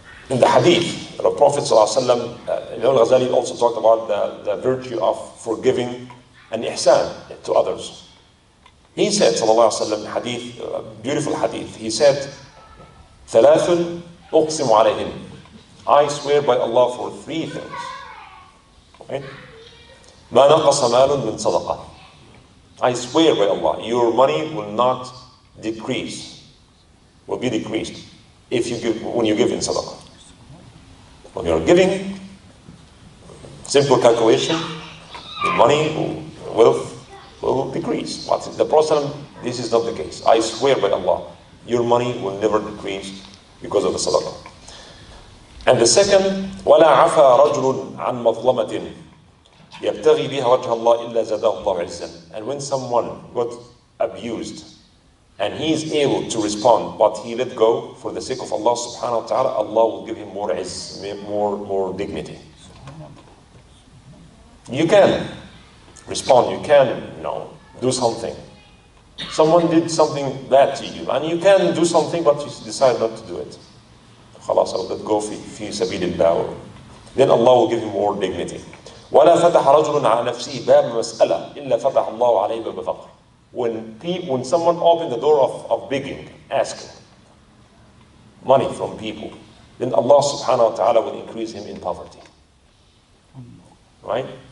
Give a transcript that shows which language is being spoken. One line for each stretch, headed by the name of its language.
English: In the hadith, the Prophet ﷺ, Imam Ghazali also talked about the virtue of forgiving and ihsan to others. He said, sallallahu alaihi wasallam, hadith, beautiful hadith.
Arabic: He said, ثلاث أقسم عليهن.
English: I swear by Allah for three things. Okay?
Arabic: ما نقص مال من صدقة.
English: I swear by Allah, your money will not decrease, will be decreased when you give in sadaqah. When you're giving, simple calculation, the money, wealth will decrease. But the Prophet, this is not the case. I swear by Allah, your money will never decrease because of the sadaqah. And the second,
Arabic: وَلَا عَفَى رَجُلٌ عَنْ مَظْلَمَةٍ يَبْتَغِي بِهَا وَجْهَ اللَّهِ إِلَّا زَادَهُ اللَّهُ عِزًّا.
English: And when someone got abused, and he is able to respond, but he let go for the sake of Allah subhanahu wa ta'ala, Allah will give him more izz, more dignity. You can respond, you can do something. Someone did something bad to you, and you can do something, but you decide not to do it.
Arabic: خلاص,
English: I'll let go
Arabic: في سبيل الله.
English: Then Allah will give him more dignity.
Arabic: وَلَا فَتَحَ رَجُلٌ عَلَى نَفْسِهِ بَابَ مَسْأَلَةٍ إِلَّا فَتَحَ اللَّهُ عَلَيْهِ بَابَ فَقْرٍ.
English: When someone opens the door of begging, asking money from people, then Allah subhanahu wa ta'ala will increase him in poverty. Right?